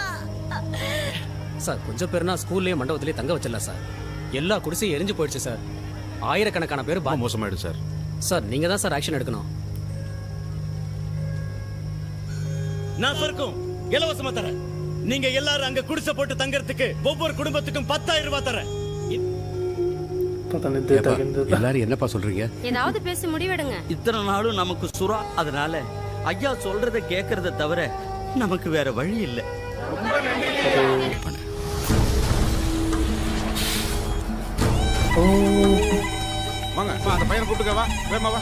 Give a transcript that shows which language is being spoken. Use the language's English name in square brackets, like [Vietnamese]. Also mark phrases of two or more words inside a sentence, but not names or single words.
[Tamil] சார் கொஞ்சம் பேர்னா ஸ்கூல்லயே மண்டபத்திலே தங்க வச்சிடலாம் சார். எல்லா குடிசையும் எரிஞ்சு போயிடுச்சு சார். ஆயிரக்கணக்கான பேர் மோசமாயிடுச்சு சார். சார் நீங்க தான் சார் ஆக்ஷன் எடுக்கணும். நான் சொர்க்கம் இலவசமா தரேன். நீங்க எல்லாரும் அங்க குடிசை போட்டு தங்கறதுக்கு ஒவ்வொரு குடும்பத்துக்கும் 10,000 ரூபாய் தரேன். [Hindi] पता नहीं देता कि नहीं देता [Tamil] எல்லாரும் என்னப்பா சொல்றீங்க? ஏதாவது பேசி முடிவெடுங்க. இத்தனை நாளும் நமக்கு சுறா, அதனால ஐயா சொல்றத கேட்கறத தவிர நமக்கு வேற வழி இல்லை. வாங்க அந்த பையனை கூப்பிட்டுக்க, வா வேமா வா.